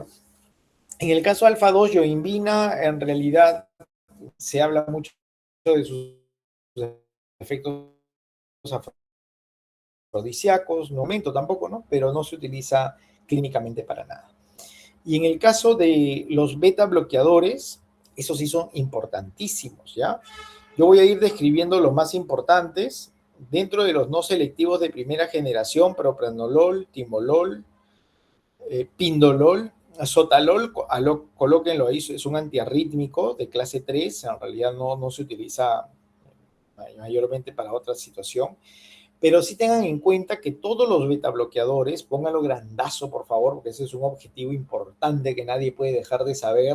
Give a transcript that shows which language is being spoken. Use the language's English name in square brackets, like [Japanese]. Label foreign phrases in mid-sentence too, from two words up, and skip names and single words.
[Spanish] En el caso alfa 2, yoimbina, en realidad se habla mucho de sus efectos afrodisíacos, no aumento tampoco, ¿no? Pero no se utiliza clínicamente para nada. Y en el caso de los beta bloqueadores, esos sí son importantísimos, ¿ya? Yo voy a ir describiendo los más importantes dentro de los no selectivos de primera generación: propranolol, timolol, pindolol, sotalol, colóquenlo ahí, es un antiarrítmico de clase 3, en realidad no se utiliza mayormente para otra situación, pero sí tengan en cuenta que todos los beta bloqueadores, pónganlo grandazo por favor, porque ese es un objetivo importante que nadie puede dejar de saber.